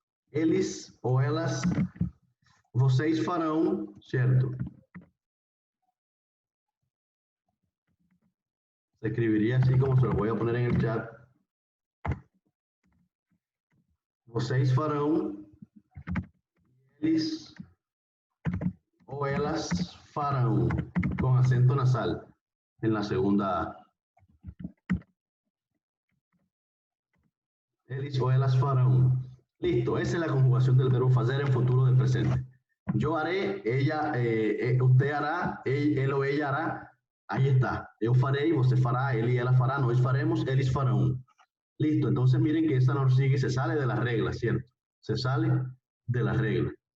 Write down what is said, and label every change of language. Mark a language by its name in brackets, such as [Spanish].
[Portuguese] Eles o elas, vocês farão, ¿cierto? [Spanish] Se escribiría así como se lo voy a poner en el chat. [Portuguese] Vocês farão, eles o elas farão, [Spanish] con acento nasal en la segunda A. [Portuguese] Eles o elas farão. [Spanish] Listo, esa es la conjugación del verbo fazer en futuro del presente. Yo haré, ella, usted hará, él o ella hará. Ahí está. [Portuguese] Eu farei, você fará, él y ella fará, nós faremos, eles farão. [Spanish] Listo, entonces miren que esta nos sigue, se sale de las reglas, ¿cierto? Se sale de las reglas.